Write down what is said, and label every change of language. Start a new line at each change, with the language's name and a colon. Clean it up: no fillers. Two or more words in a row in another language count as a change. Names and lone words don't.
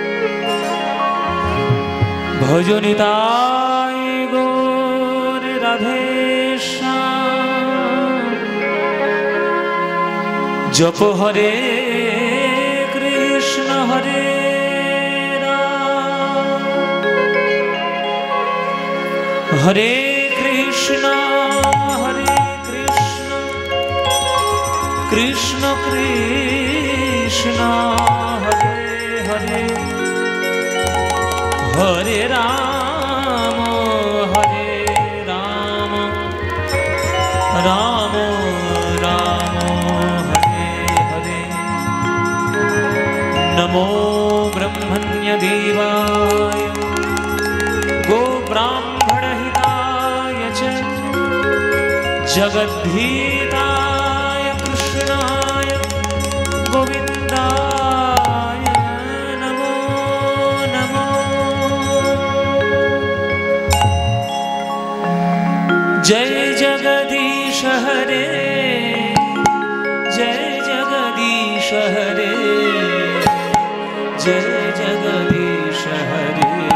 Bangla: ভজনিতা গৌর রাধেশ্যাম, জপ হরে কৃষ্ণ হরে রাম, হরে কৃষ্ণ কৃষ্ণ কৃষ্ণ হরে হরে, হরে রাম রাম রাম হরে হরে।
Sanskrit: নমো ব্রহ্মণ্য দেবায় গো ব্রাহ্মণ হিতায় চ জগদ্ধিতায় কৃষ্ণায় গোবিন্দায় নমো নমো।
Hindi: जय जगदीश हरे, जय जगदीश हरे, जय जगदीश हरे,